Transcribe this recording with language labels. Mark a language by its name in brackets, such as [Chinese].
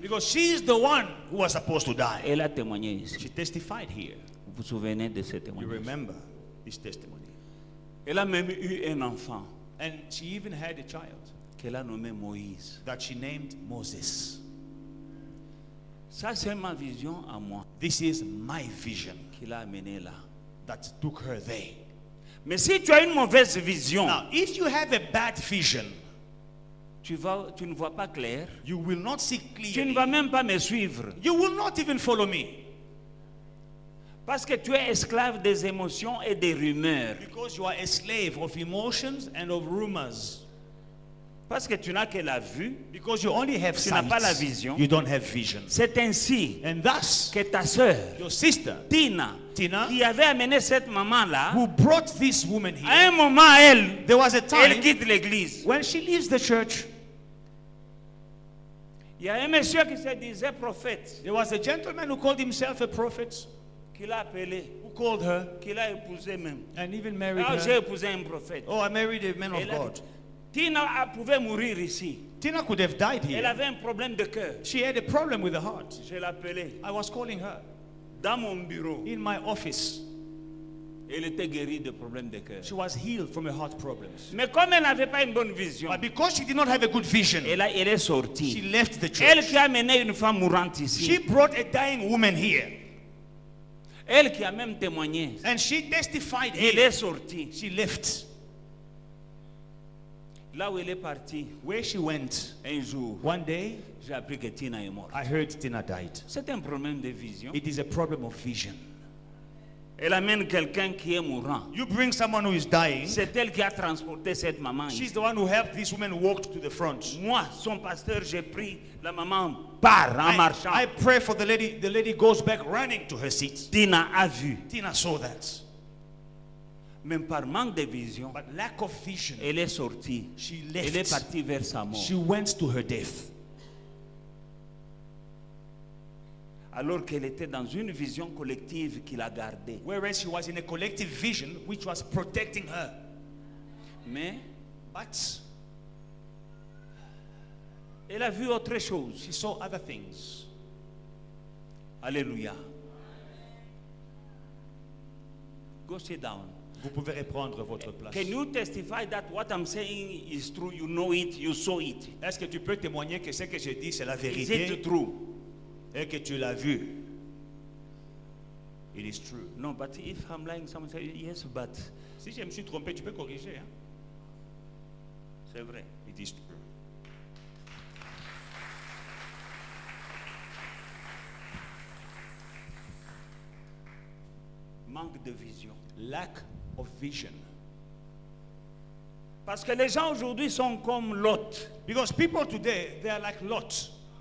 [English] Because she's the one who was supposed to die. [French] Elle a témoigné ici. [English] She testified here. [French] Vous vous souvenez de ce [English] You [French] témoignage? [English] remember this testimony. [French] Elle a même eu un enfant [English] And she even had a child [French] qu'elle a nommé Moïse. [English] that she named Moses. [French] Ça, c'est ma vision à moi [English] This is my vision [French] qui l'a amenée là. [English] that took her there. [French] Mais si tu as une mauvaise vision, [English] Now, if you have a bad vision, [French] tu ne vois pas clair. [English] you will not see [French] Tu ne vas même pas me suivre. [English] You will not even follow me. [French] Parce que tu es esclave des émotions et des rumeurs. [English] Because you are a slave of emotions and of rumors. [French] Parce que tu n'as que la vue. [English] Because you only have [French] Tu n'as pas la [English] sight. [French] vision. [English] You don't have vision. [French] C'est ainsi [English] And thus, [French] que ta sœur, [English] your sister, [French] Tina, [English] Tina, [French] qui avait amené cette maman-là, [English] who brought this woman [French] à [English] here, [French] un moment, elle [English] there was a time [French] quitte l'église. [English] when she leaves the church. [French] Il y a un monsieur qui se disait prophète, [English] There was a gentleman who called himself a prophet, [French] qui l'a appelé, [English] who called her [French] qui l'a épousé même. [English] and even married [French] Ah, j'ai [English] her. [French] épousé un prophète. [English] Oh, I married a man of [French] Elle a [English] God. [French] dit, Tina pouvait mourir ici. [English] Tina could have died [French] Elle [English] here. [French] avait un problème de cœur. [English] She had a problem with the heart. [French] Je l'appelais [English] I was calling her [French] dans mon bureau. [English] in my office. [French] Elle était guérie de problèmes de cœur. [English] She was healed from her heart problems. [French] Mais comme elle n'avait pas une bonne vision, [English] But because she did not have a good vision, [French] elle est sortie. [English] left the [French] Elle [English] church. [French] qui a amené une femme mourante [English] She [French] ici. [English] brought a dying woman here. [French] Elle qui a même témoigné. [English] And she testified [French] Elle [English] here. [French] est sortie. [English] She left. [French] Là où elle est partie, [English] Where she went, [French] un jour, [English] one day, [French] j'ai appris que Tina est morte. [English] I heard Tina died. [French] C'est un problème de vision. [English] It is a problem of vision. [French] Elle amène quelqu'un qui est mourant. [English] You bring someone who is dying. [French] C'est elle qui a transporté cette maman [English] She's [French] ici. [English] the one who helped this woman walk to the front. [French] Moi, son pasteur, j'ai pris la maman part en marchant. [English] I pray for the lady. The lady goes back running to her seat. [French] Tina a vu. [English] Tina saw that. [French] Même par manque de vision, [English] But lack of vision, [French] elle est sortie. [English] she [French] Elle est [English] left. [French] partie vers sa mort. [English] She went to her death. [French] alors qu'elle était dans une vision collective qu'il a gardée. [English] Whereas she was in a collective vision which was protecting her. [French] Mais [English] But [French] elle a vu autre chose. [English] she saw other things. [French] Alléluia. [English] Go sit down. [French] Vous pouvez reprendre votre place. [English] Can you testify that what I'm saying is true? You know it, you saw it. [French] Est-ce que tu peux témoigner que ce que je dis c'est la [English] Is [French] vérité [English] it true? [French] et que tu l'as vu? [English] It is true. No, but if I'm lying, someone say, yes, but [French] Si je me suis trompé, tu peux corriger. Hein? c'est vrai. [English] It is true. [French] Manque de vision. [English] Lack of vision. [French] Parce que les gens aujourd'hui sont comme Lot. [English] Because people today, they are like Lot.